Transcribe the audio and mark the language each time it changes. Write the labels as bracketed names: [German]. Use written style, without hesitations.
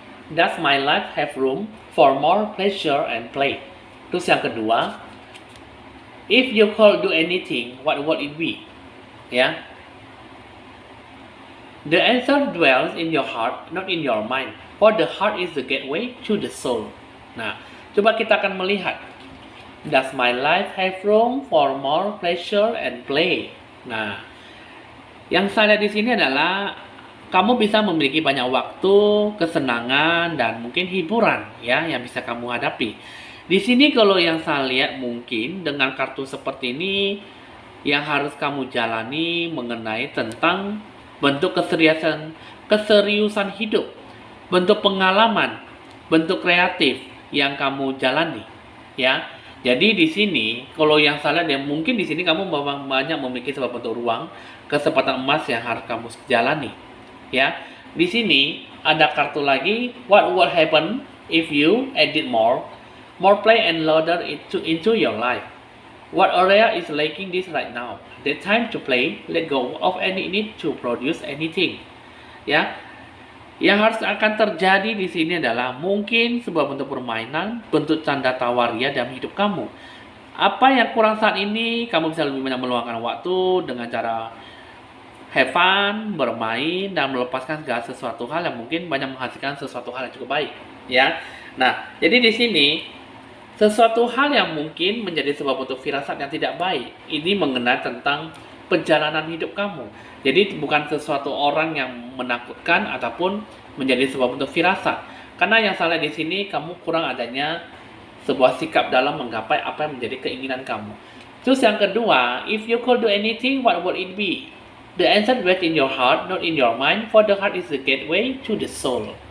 [English] Does my life have room for more pleasure and play? [Indonesian] Terus yang kedua, [English] if you could do anything, what would it be? Ya. The answer dwells in your heart, not in your mind. For the heart is the gateway to the soul. [Indonesian] Nah, coba kita akan melihat. [English] Does my life have room for more pleasure and play? [Indonesian] Nah, yang saya lihat di sini adalah kamu bisa memiliki banyak waktu, kesenangan, dan mungkin hiburan, ya, yang bisa kamu hadapi. Di sini kalau yang saya lihat mungkin dengan kartu seperti ini yang harus kamu jalani mengenai tentang bentuk keseriusan hidup, bentuk pengalaman, bentuk kreatif yang kamu jalani, ya. Jadi di sini kalau yang salah dia mungkin di sini kamu memang banyak memiliki sebuah bentuk ruang, kesempatan emas yang harus kamu jalani. Ya. Di sini ada kartu lagi, [English] what would happen if you added more play and louder into your life. What area is lacking this right now? The time to play, let go of any need to produce anything. [Indonesian] Ya, yang harus akan terjadi di sini adalah mungkin sebuah bentuk permainan, bentuk canda tawaria dalam hidup kamu. Apa yang kurang saat ini, kamu bisa lebih banyak meluangkan waktu dengan cara [English] have fun, [Indonesian] bermain, dan melepaskan segala sesuatu hal yang mungkin banyak menghasilkan sesuatu hal yang cukup baik. Ya, nah jadi di sini sesuatu hal yang mungkin menjadi sebuah bentuk firasat yang tidak baik ini mengenai tentang perjalanan hidup kamu. Jadi bukan sesuatu orang yang menakutkan ataupun menjadi sebuah bentuk firasat. Karena yang salah di sini kamu kurang adanya sebuah sikap dalam menggapai apa yang menjadi keinginan kamu. Terus yang kedua, [English] if you could do anything, what would it be? The answer lies in your heart, not in your mind, for the heart is the gateway to the soul.